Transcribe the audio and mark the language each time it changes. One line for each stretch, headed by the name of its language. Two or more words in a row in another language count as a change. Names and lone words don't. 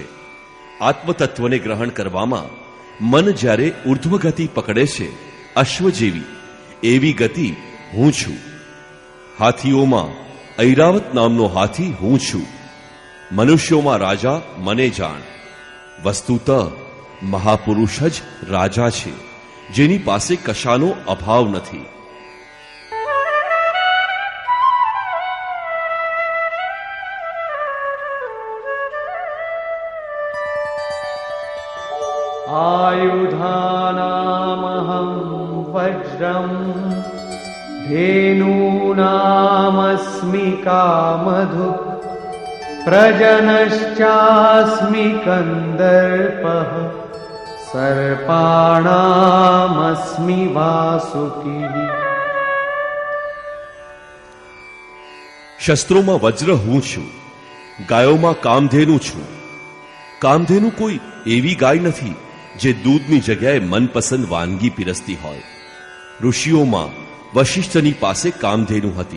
Gujarati: આત્મતત્વને ગ્રહણ કરવામાં મન જ્યારે ઉર્ધ્વ ગતિ પકડે છે, અશ્વ જેવી, એવી ગતિ હું છું. હાથીઓમાં ઐરાવત નામનો હાથી હું છું. મનુષ્યોમાં રાજા મને જાણ. વસ્તુતઃ મહાપુરુષ જ રાજા છે, જેની પાસે કશાનો અભાવ નથી.
Sanskrit: आयुधानामहं वज्रं धेनूनामस्मि कामधुक् प्रजनश्चास्मि कन्दर्पः सर्पाणामस्मि वासुकी.
Gujarati: શસ્ત્રોમાં વજ્ર હું છું. ગાયોમાં કામધેનુ છું. કામધેનુ કોઈ એવી ગાય નથી જે દૂધની જગ્યાએ મનપસંદ વાનગી પીરસતી હોય. ઋષિઓમાં વશિષ્ઠની પાસે કામધેનુ હતી.